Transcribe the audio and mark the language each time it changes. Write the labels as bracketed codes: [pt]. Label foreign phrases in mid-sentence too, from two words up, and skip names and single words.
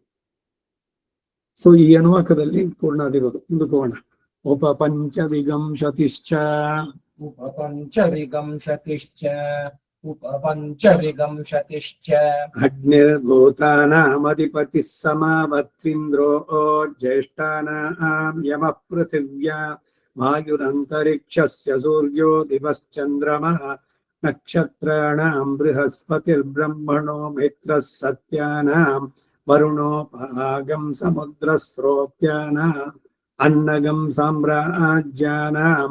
[kn] ಸೊ ಈ ಅನುವಾಕದಲ್ಲಿ ಪೂರ್ಣಾದಿರೋದು. ಮುಂದಕ್ಕೆ ಹೋಗೋಣ. [sa] ಉಪಪಂಚವಿಗಂಶತಿಶ್ಚ ಅಗ್ನಿರ್ಭೂತಾನಾಮಧಿಪತಿಃ ಸಮಾವತ್ವಿಂದ್ರೋ ಜ್ಯೇಷ್ಠಾನಾಂ ಯಮಃ ಪೃಥಿವ್ಯಾ ವಾಯುರಂತರಿಕ್ಷಸ್ಯ ಸೂರ್ಯೋ ದಿವಶ್ಚಂದ್ರಮಃ ನಕ್ಷತ್ರಾಣಾಂ ಬೃಹಸ್ಪತಿರ್ಬ್ರಹ್ಮಣೋ ಮಿತ್ರಃ ಸತ್ಯಾನಾಂ ವರುಣೋಪಹಾಗಂ ಸಮುದ್ರಸ್ರೋತ್ಯಾನಾಂ ಅನ್ನಗಂ ಸಾಮ್ರಾಜ್ಯಾನಾಂ